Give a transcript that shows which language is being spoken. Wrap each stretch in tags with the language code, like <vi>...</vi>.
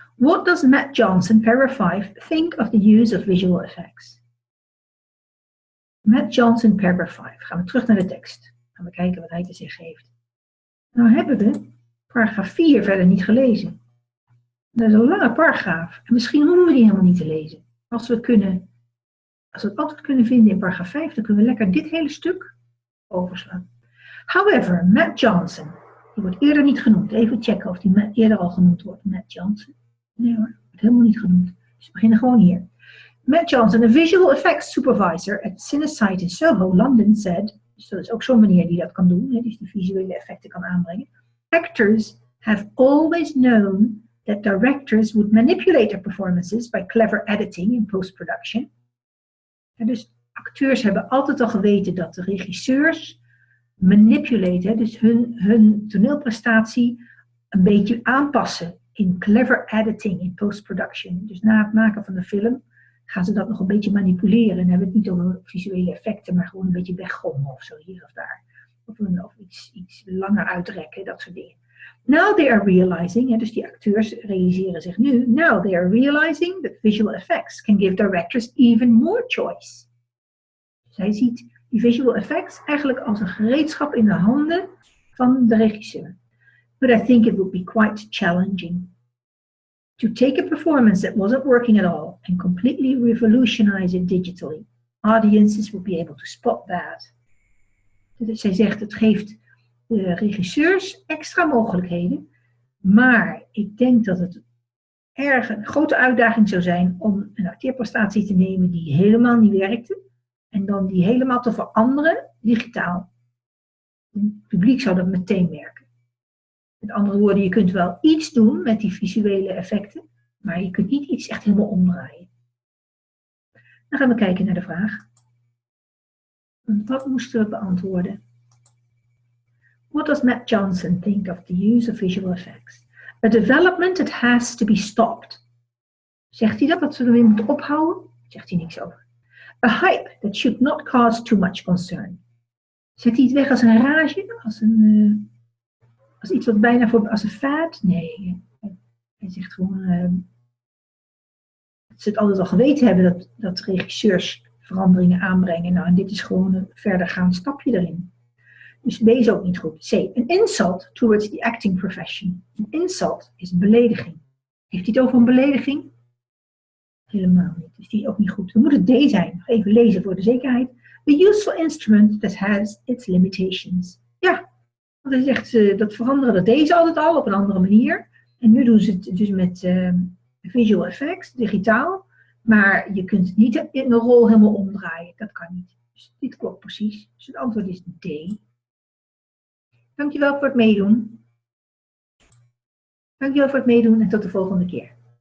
<en>What does Matt Johnson, paragraph 5, think of the use of visual effects? Matt Johnson, paragraph 5.</en> <nl>Gaan we terug naar de tekst. Gaan we kijken wat hij te zeggen heeft. Nou hebben we paragraaf 4 verder niet gelezen. Dat is een lange paragraaf. En misschien hoeven we die helemaal niet te lezen. Als we het antwoord kunnen vinden in paragraaf 5, dan kunnen we lekker dit hele stuk overslaan. However, Matt Johnson, die wordt eerder niet genoemd. Even checken of die eerder al genoemd wordt. Matt Johnson. Nee hoor, wordt helemaal niet genoemd. Dus we beginnen gewoon hier. Matt Johnson,</nl> <en>a visual effects supervisor at Cinesite in Soho, London, said,</en> <nl>dus dat is ook zo'n manier die dat kan doen, hè, die visuele effecten kan aanbrengen.</nl> <en>Actors have always known that directors would manipulate their performances by clever editing in post-production.</en> <nl>En dus acteurs hebben altijd al geweten dat de regisseurs manipulaten, dus hun toneelprestatie een beetje aanpassen in</nl> <en>clever editing in post-production.</en> <nl>Dus na het maken van de film gaan ze dat nog een beetje manipuleren. En hebben we het niet over visuele effecten, maar gewoon een beetje weggommen of zo, hier of daar. Of iets langer uitrekken, dat soort dingen.</nl> <en>Now they are realizing,</en> <nl>dus die acteurs realiseren zich nu,</nl> <en>now they are realizing that visual effects can give directors even more choice.</en> <nl>Zij ziet die visual effects eigenlijk als een gereedschap in de handen van de regisseur.</nl> <en>But I think it would be quite challenging to take a performance that wasn't working at all and completely revolutionize it digitally. Audiences would be able to spot that.</en> <nl>Dus zij zegt, het geeft de regisseurs extra mogelijkheden, maar ik denk dat het erg een grote uitdaging zou zijn om een acteerprestatie te nemen die helemaal niet werkte en dan die helemaal te veranderen digitaal. Het publiek zou dat meteen merken. Met andere woorden, je kunt wel iets doen met die visuele effecten, maar je kunt niet iets echt helemaal omdraaien. Dan gaan we kijken naar de vraag. Wat moesten we beantwoorden?</nl> <en>What does Matt Johnson think of the use of visual effects? A development that has to be stopped.</en> <nl>Zegt hij dat we ermee moeten ophouden? Zegt hij niks over.</nl> <en>A hype that should not cause too much concern.</en> <nl>Zet hij het weg als een rage? Als iets wat bijna als een fad? Nee. Hij zegt gewoon dat ze het altijd al geweten hebben dat regisseurs veranderingen aanbrengen. Nou, en dit is gewoon een verdergaand stapje erin. Dus B is ook niet goed. C.</nl> <en>An insult towards the acting profession.</en> <nl>Een insult is een belediging. Heeft hij het over een belediging? Helemaal niet. Dus die is ook niet goed. Dan moet het D zijn. Nog even lezen voor de zekerheid.</nl> <en>A useful instrument that has its limitations.</en> <nl>Ja, want hij zegt dat veranderen, dat deden ze altijd al op een andere manier. En nu doen ze het dus met visual effects, digitaal. Maar je kunt niet in de rol helemaal omdraaien. Dat kan niet. Dus dit klopt precies. Dus het antwoord is D. Dankjewel voor het meedoen. Dankjewel voor het meedoen en tot de volgende keer.</nl>